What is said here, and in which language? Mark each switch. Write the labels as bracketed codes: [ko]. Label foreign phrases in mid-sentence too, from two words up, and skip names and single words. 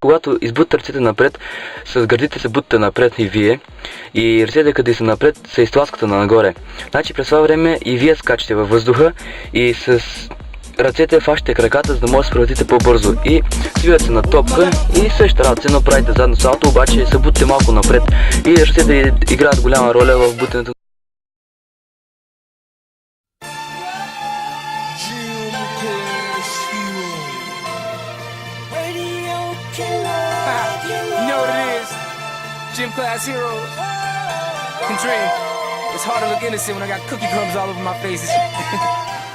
[bg] Когато избутате ръцете напред, с гърдите се бутате напред и вие, и ръцете къде са напред се изтласкате нагоре. Значи през това време и вие скачате във въздуха и с ръцете фащате краката, за да може да се превратите по-бързо. И свивате се на топка и същата работа, но правите задно салто, обаче се бутате малко напред и ръцете играят голяма роля в бутането. [en] You know what it is? Gym class heroes. Can dream. It's hard to look innocent when I got cookie crumbs all over my face.